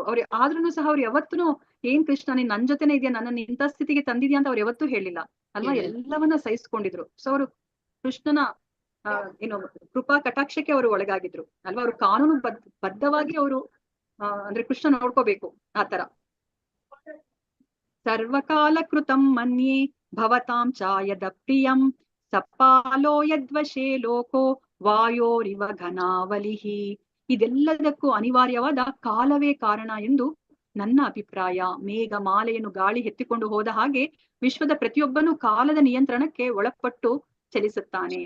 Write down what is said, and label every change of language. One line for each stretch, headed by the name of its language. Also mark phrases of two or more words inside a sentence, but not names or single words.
Kannada: ಅವ್ರು ಆದ್ರೂ ಸಹ ಅವ್ರು ಯಾವತ್ತೂ ಏನ್ ಕೃಷ್ಣ ನೀನ್ ನನ್ ಜೊತೆನೆ ಇದೆಯಾ, ನನ್ನ ಇಂಥ ಸ್ಥಿತಿಗೆ ತಂದಿದ್ಯಾ ಅಂತ ಅವ್ರು ಯಾವತ್ತೂ ಹೇಳಿಲ್ಲ ಅಲ್ವಾ? ಎಲ್ಲವನ್ನ ಸಹಿಸ್ಕೊಂಡಿದ್ರು. ಸೊ ಅವರು ಕೃಷ್ಣನ ಕೃಪಾ ಕಟಾಕ್ಷಕ್ಕೆ ಅವರು ಒಳಗಾಗಿದ್ರು ಅಲ್ವಾ? ಅವ್ರು ಕಾನೂನು ಬದ್ಧವಾಗಿ ಅವರು ಅಂದ್ರೆ ಕೃಷ್ಣ ನೋಡ್ಕೋಬೇಕು ಆತರ.
Sanskrit: ಸರ್ವಕಾಲ ಕೃತಂ ಮನ್ಯೇ ಭವತಾಂ ಚಾಯದ ಪ್ರಿಯಂ ಸಪಾಲೋ ಯದ್ವಶೇ ಲೋಕೋ ವಾಯೋರಿವ ಘನಾವಲಿಹಿ.
Kannada: ಇದೆಲ್ಲದಕ್ಕೂ ಅನಿವಾರ್ಯವಾದ ಕಾಲವೇ ಕಾರಣ ಎಂದು ನನ್ನ ಅಭಿಪ್ರಾಯ. ಮೇಘ ಮಾಲೆಯನ್ನು ಗಾಳಿ ಎತ್ತಿಕೊಂಡು ಹೋದ ಹಾಗೆ ವಿಶ್ವದ ಪ್ರತಿಯೊಬ್ಬನೂ ಕಾಲದ ನಿಯಂತ್ರಣಕ್ಕೆ ಒಳಪಟ್ಟು ಚಲಿಸುತ್ತಾನೆ.